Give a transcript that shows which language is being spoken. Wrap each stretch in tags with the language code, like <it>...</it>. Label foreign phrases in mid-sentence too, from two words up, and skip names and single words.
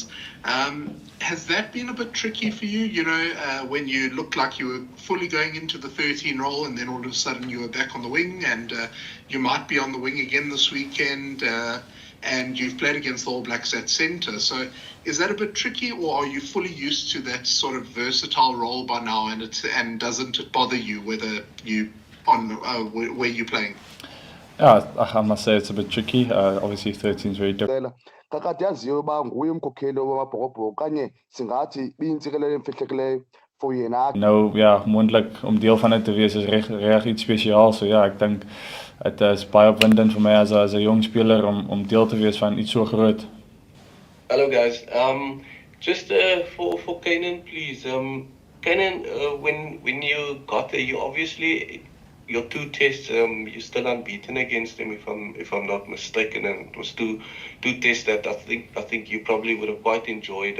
<en>Has that been a bit tricky for you, when you looked like you were fully going into the 13 role and then all of a sudden you were back on the wing, and you might be on the wing again this weekend, and you've played against the All Blacks at centre. So is that a bit tricky, or are you fully used to that sort of versatile role by now, and doesn't it bother you whether you on where you're playing? Yeah, I must say it's a bit tricky. Obviously 13 is very different.</en> <xh>Kakade yaziyo uba nguye umkhokheli wamabhokobhoko okanye singathi biyintsikelelo emfihlekileyo for yena.</xh> <af>Nou ja, moontlik om deel van dit te wees is reg iets spesiaals. So ja, ek dink het is baie opwindend vir my as 'n jong speler om deel te wees van iets so groot.</af> <en>Hello guys. Just for Kenan, please. Kenan, when you got there, you obviously your 2 tests, you're still unbeaten against them, if I'm not mistaken, and it was two tests that I think you probably would have quite enjoyed.</en>